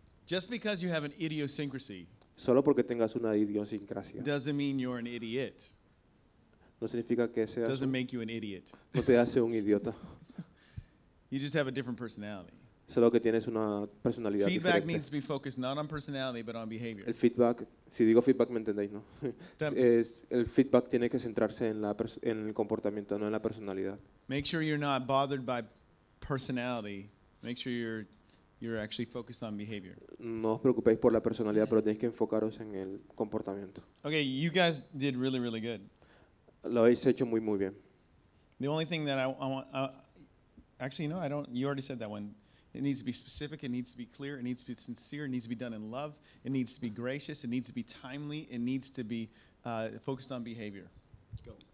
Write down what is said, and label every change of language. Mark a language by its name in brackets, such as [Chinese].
[English] Just because you have an idiosyncrasy. [Spanish] Solo porque tengas una idiosincrasia. [English] Doesn't mean you're an idiot. [Spanish] No significa que seas [English] doesn't make you an idiot. [Spanish] No te hace un idiota. [English] You just have a different personality. [Spanish] Solo que tienes una personalidad [English] feedback [Spanish] diferente. [English] Needs to be focused not on personality but on behavior. [Spanish] El feedback, si digo feedback me entendéis, ¿no? El feedback tiene que centrarse en el comportamiento, no en la personalidad. [English] Make sure you're not bothered by personality. Make sure you're actually focused on behavior. [Spanish] No os preocupéis por la personalidad, pero tenéis que enfocaros en el comportamiento. [English] Okay, you guys did really, really good. [Spanish] Lo habéis hecho muy, muy bien. [English] The only thing that I want, actually, no, I don't, you already said that one. It needs to be specific, it needs to be clear, it needs to be sincere, it needs to be done in love, it needs to be gracious, it needs to be timely, it needs to be focused on behavior. Go.